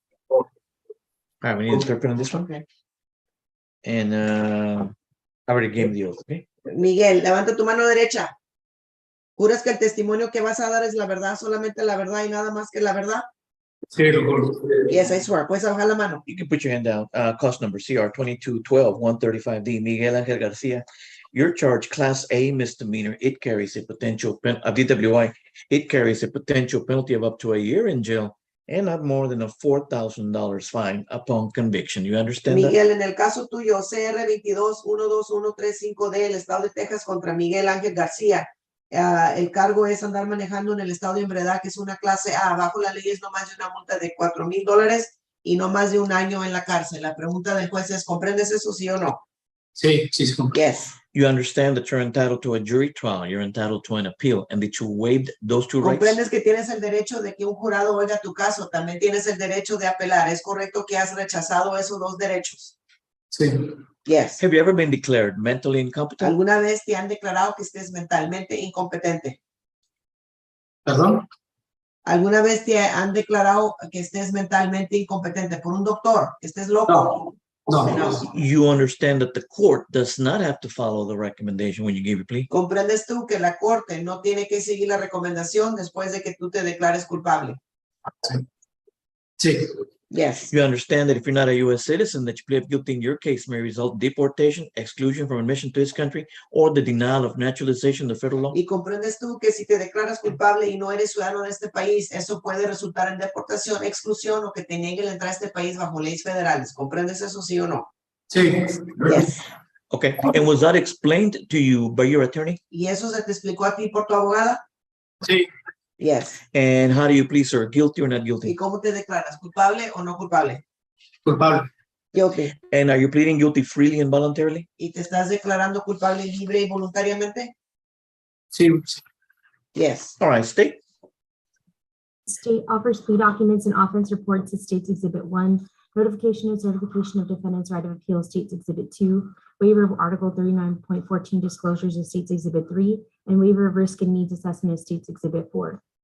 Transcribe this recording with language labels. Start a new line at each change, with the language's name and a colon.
English: All right, we need an interpreter on this one. Okay. And I already gave the oath, okay?
Spanish: Miguel, levanta tu mano derecha. ¿Juras que el testimonio que vas a dar es la verdad, solamente la verdad y nada más que la verdad? Sí, lo juro.
English: Yes, I swear.
Spanish: Puedes bajar la mano.
English: You can put your hand down. Cost number CR 2212-135D, Miguel Ángel Garcia. Your charge, Class A misdemeanor. It carries a potential DWI. It carries a potential penalty of up to a year in jail and not more than a $4,000 fine upon conviction. You understand that?
Spanish: Miguel, en el caso tuyo, CR 22-12135D, el estado de Texas contra Miguel Ángel García. El cargo es andar manejando en el estado de embriaguez, que es una clase A. Bajo la ley es no más de una multa de $4,000 y no más de un año en la cárcel. La pregunta del juez es, ¿comprendes eso, sí o no? Sí, sí, sí.
English: Yes. You understand that you're entitled to a jury trial, you're entitled to an appeal, and that you waived those two rights?
Spanish: Comprendes que tienes el derecho de que un jurado oiga tu caso, también tienes el derecho de apelar. ¿Es correcto que has rechazado esos dos derechos? Sí.
English: Yes. Have you ever been declared mentally incompetent?
Spanish: ¿Alguna vez te han declarado que estés mentalmente incompetente? ¿Perdón? ¿Alguna vez te han declarado que estés mentalmente incompetente por un doctor, que estés loco? No.
English: You understand that the court does not have to follow the recommendation when you give your plea?
Spanish: ¿Comprendes tú que la corte no tiene que seguir la recomendación después de que tú te declares culpable? Sí.
English: Yes. You understand that if you're not a U.S. citizen, that you plead guilty in your case may result in deportation, exclusion from admission to this country, or the denial of naturalization under federal law?
Spanish: Y comprendes tú que si te declaras culpable y no eres ciudadano de este país, eso puede resultar en deportación, exclusión o que te nieguen la entrada a este país bajo leyes federales. ¿Comprendes eso, sí o no? Sí.
English: Yes. Okay. And was that explained to you by your attorney?
Spanish: ¿Y eso se te explicó a ti por tu abogada? Sí.
English: Yes. And how do you plead, sir? Guilty or not
Spanish: ¿Y
English: guilty?
Spanish: cómo te declaras? ¿Culpable o no culpable? Culpable.
English: Guilty. And are you pleading guilty freely and voluntarily?
Spanish: ¿Y te estás declarando culpable libre y voluntariamente? Sí.
English: Yes. All right, state. State offers plea documents and offense reports as States Exhibit 1, notification and certification of defendant's right of appeal, States Exhibit 2, waiver of Article 39.14 disclosures of States Exhibit 3, and waiver of risk and needs assessment of States Exhibit 4.